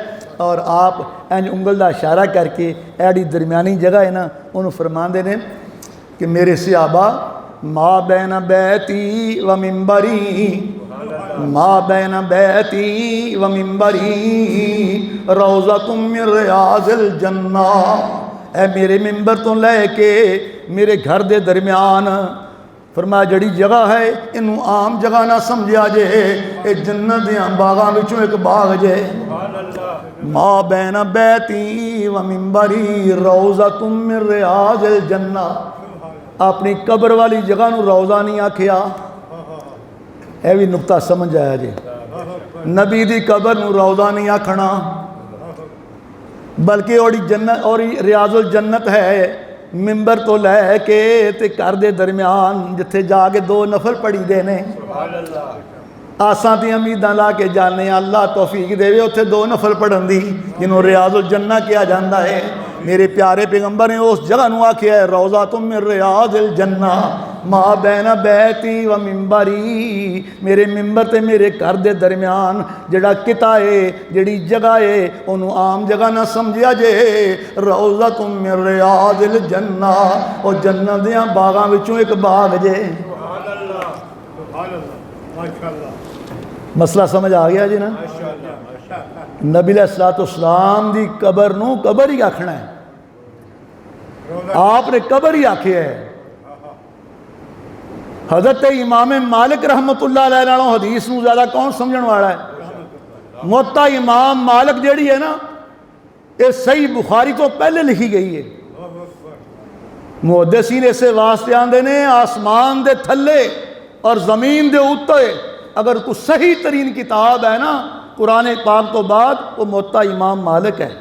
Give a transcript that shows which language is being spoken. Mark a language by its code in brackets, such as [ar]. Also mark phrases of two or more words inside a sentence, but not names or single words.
[pa] اور آپ انج انگل کا اشارہ کرکے ایڑی درمیانی جگہ ہے نا انہوں نے فرماتے نے کہ میرے صحابہ [ar] ما بين بيتي ومنبري، ما بين بيتي ومنبري روضة من رياض الجنة. [pa] اے میرے منبر تو لیکے میرے گھر کے درمیان فرمایا جیہڑی جگہ ہے انوں عام جگہ نہ سمجھا جے، ایہ جنت دیاں باغاں وچوں اک باغ جے. [ar] ما بين بيتي ومنبري روضة من رياض الجنة. [pa] اپنی قبر والی جگہ نوں روضہ نہیں آکھیا، یہ بھی نکتہ سمجھ آیا جے. نبی دی قبر نوں روضہ نہیں آکھنا، بلکہ اوہدی جنت اور ریاض الجنت ہے. منبر تو لیکے تے گھر دے درمیان جتھے جاکے دو نفل پڑھی دے نے، اساں دی امیداں لا کے جانے اللہ توفیق دیوے اوتھے 2 نفل پڑھن دی جنہوں ریاض الجنہ [ur] کیا جاتا ہے. [pa] میرے پیارے پیغمبر نے اس جگہ نوں آکھیا ہے [ar] روضة من رياض الجنة ما بين بيتي ومنبري, [pa] میرے منبر تے میرے گھر دے درمیان جیہڑا کیتا ہے جیہڑی جگہ ہے اونہاں نے عام جگہ نہ سمجھیا جے. [ar] روضة من رياض الجنة [pa] اور جنت دیاں باغاں وچوں اک باغ جے. مسئلہ سمجھ آ گیا جی نا. نبی علیہ السلام دی قبر نوں قبر ہی آکھنا ہے، آپنے قبر ہی آکھے ہے. حضرت امام مالک [ar] رحمة الله عليه [pa] نالوں حدیث نوں زیادہ کون سمجھن والا ہے? مؤطا امام مالک جیہڑی ہے نا یہ صحیح بخاری تو پہلے لکھی گئی ہے. محدثین ایسے واسطے آندے نے آسمان دے تھلے اور زمین دے اتے اگر کوئی صحیح ترین کتاب ہے نا قرآن پاک تو بعد وہ مؤطا امام مالک ہے.